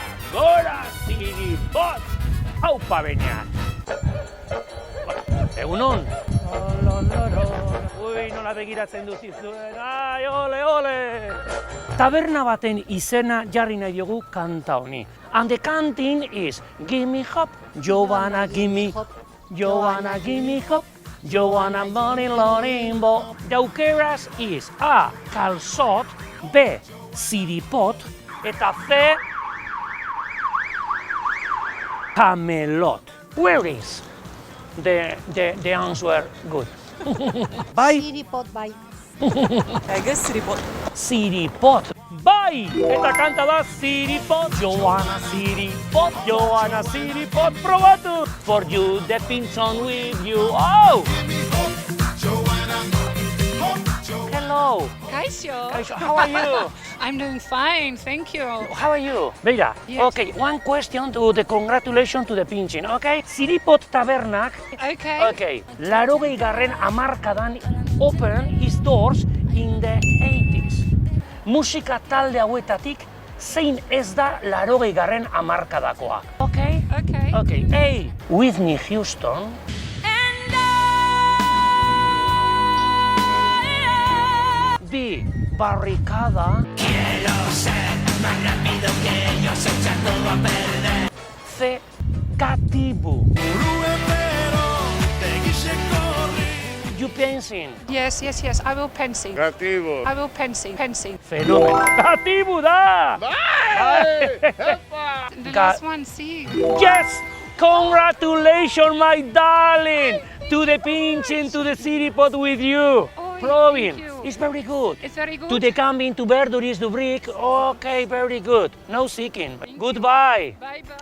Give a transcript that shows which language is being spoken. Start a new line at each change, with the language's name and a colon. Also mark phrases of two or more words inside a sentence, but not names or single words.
Basque: Gora Ziripot! Haupa baina! Egunon! Ui, nola begiratzen dut izuen, ai, ole! Taberna baten izena jarri nahi diogu kanta honi.
English: And the canting is gimme hop, Joanna gimme hop, Joanna gimme hop, Joanna money lorimbo. The aukeraz is A. Calçot, B.
Basque: Ziripot, eta C. Camelot.
English: Where is the answer good?
Basque: Bai? Ziripot, bai.
English: I guess Ziripot.
Basque: Ziripot, bai! Eta kanta da Ziripot, Joanna Ziripot, Joanna Ziripot, probatu!
English: For you, the pinchon with you, oh! Hello!
Basque: Kaixo! Kaixo,
English: how are you? I'm doing fine, thank you. How are you? Beira, Yes. Okay, one question to the congratulations to the pinching, okay?
Basque: Ziripot tabernak,
English: Okay.
Basque: 80garren hamarkadan
English: open his doors in the 80s.
Basque: Musika talde hauetatik zein ez da 80garren hamarkadakoa.
English: Okay? Okay. Okay. A. Whitney Houston. B. Barricada.
Spanish: Quiero ser más rápido que ellos, echar todo a perder.
English: C. Gatibu. You pensing? Yes, I will pensing. Negativo. I will pensing.
Basque: Fenómeno. Gatibu da!
English: The last one, C. Yes! Congratulations, my darling! To the pinching, to the Ziripot with you. Probing. Thank you. It's very good. It's very good. To the camping, to verduris, to brick. Okay, very good. No seeking. Goodbye.